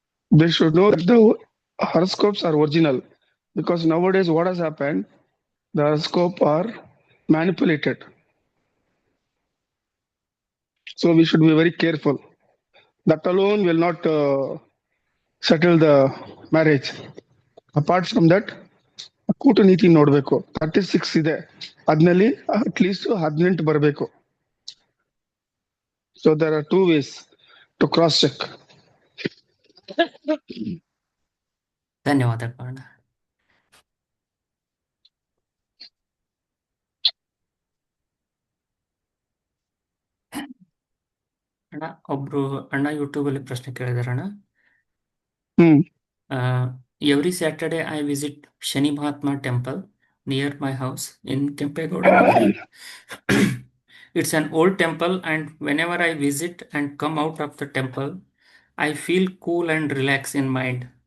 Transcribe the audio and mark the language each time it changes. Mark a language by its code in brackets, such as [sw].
[en] They should know that the horoscopes are original, because nowadays what has happened, the horoscope are manipulated. So we should be very careful. That alone will not settle the marriage. Apart from that, [kn] ಕೂಟ ನೀತಿ ನೋಡ್ಬೇಕು. 36 ಇದೆ, ಅದ್ನಲ್ಲಿ at least 18 ಬರಬೇಕು. [en] So there are 2 ways to cross check. [kn] ಧನ್ಯವಾದಗಳು ಅಣ್ಣ. ಅಣ್ಣ ಒಬ್ರು ಅಣ್ಣ ಯೂಟ್ಯೂಬ್ ಅಲ್ಲಿ ಪ್ರಶ್ನೆ ಕೇಳಿದಾರಣ್ಣ. ಹ್ಮ್ [en] Every Saturday I visit Shani Mahatma temple near my house in Kempegowda Nagari. It's an old temple, and whenever I visit and come out of the temple, I feel cool and relaxed in mind.